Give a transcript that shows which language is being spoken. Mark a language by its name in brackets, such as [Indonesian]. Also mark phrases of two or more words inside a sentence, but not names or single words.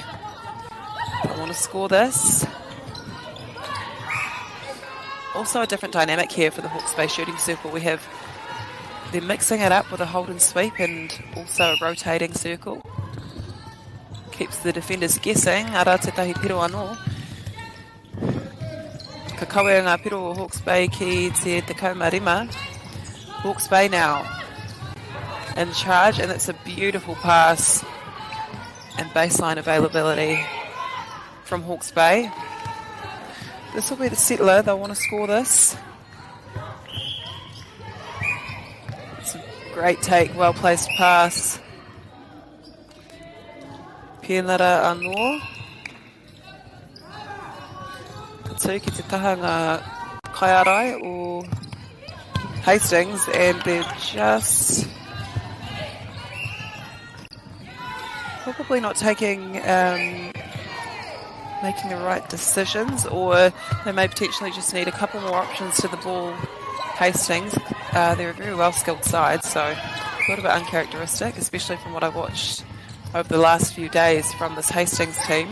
[English] I want to score this. Also a different dynamic here for the Hawke's Bay shooting circle. They're mixing it up with a hold and sweep and also a rotating circle. Keeps the defenders guessing. [Māori] Ara te tahi piro anō. Ka kawe ngā piro o Hawke's Bay ki te kaumarima. [English] Hawke's Bay now in charge, and it's a beautiful pass and baseline availability from Hawke's Bay. This will be the settler. They'll want to score this. It's a great take, well placed pass. [Māori] Pienara anō. Katū ki te taha ngā kaiarai o Hastings, [English] and they're just probably not making the right decisions, or they may potentially just need a couple more options to the ball. Hastings, they're a very well skilled side, so a little bit uncharacteristic, especially from what I've watched over the last few days from this Hastings team.